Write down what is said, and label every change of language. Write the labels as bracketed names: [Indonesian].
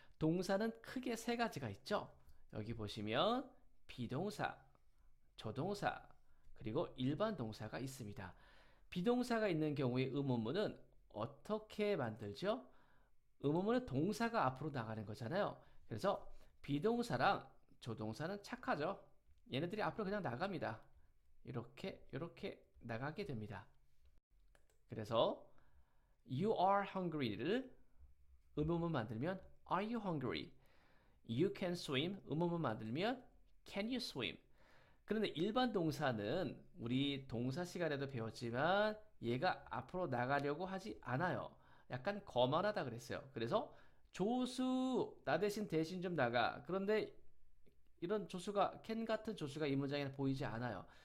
[Korean] 동사는 크게 세 가지가 있죠. 여기 보시면 비동사, 조동사, 그리고 일반 동사가 있습니다. 비동사가 있는 경우의 의문문은 어떻게 만들죠? 의문문은 동사가 앞으로 나가는 거잖아요. 그래서 비동사랑 조동사는 착하죠. 얘네들이 앞으로 그냥 나갑니다. 이렇게 나가게 됩니다. 그래서 [English] you are hungry를 [Korean] 의문문 만들면 [English] are you hungry? you can swim [Korean] 의문문 만들면 [English] can you swim? [Korean] 그런데 일반 동사는 우리 동사 시간에도 배웠지만 얘가 앞으로 나가려고 하지 않아요. 약간 거만하다 그랬어요. 그래서 조수 나 대신 좀 나가. 그런데 이런 조수가 캔 같은 조수가 이 문장에 보이지 않아요.